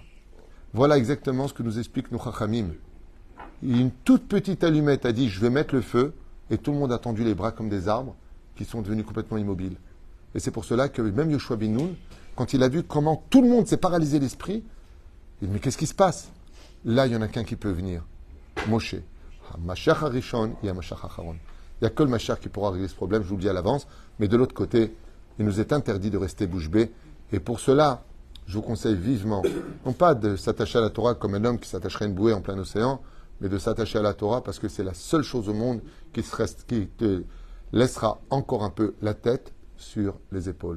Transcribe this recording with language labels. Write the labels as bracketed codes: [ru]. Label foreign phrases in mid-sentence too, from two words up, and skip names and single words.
[fr] Voilà exactement ce que nous explique nos Chachamim. Une toute petite allumette a dit je vais mettre le feu, et tout le monde a tendu les bras comme des arbres qui sont devenus complètement immobiles. Et c'est pour cela que même Yoshua bin Nun, quand il a vu comment tout le monde s'est paralysé l'esprit, il dit mais qu'est-ce qui se passe? Là, il n'y en a qu'un qui peut venir. [he] Moshe. משיח הראשון, [fr] il y a [he] משיח אחרון. [fr] Il n'y a que le Mashiach qui pourra régler ce problème, je vous le dis à l'avance. Mais de l'autre côté, il nous est interdit de rester bouche bée. Et pour cela, je vous conseille vivement, non pas de s'attacher à la Torah comme un homme qui s'attacherait à une bouée en plein océan, mais de s'attacher à la Torah parce que c'est la seule chose au monde qui te laissera encore un peu la tête sur les épaules.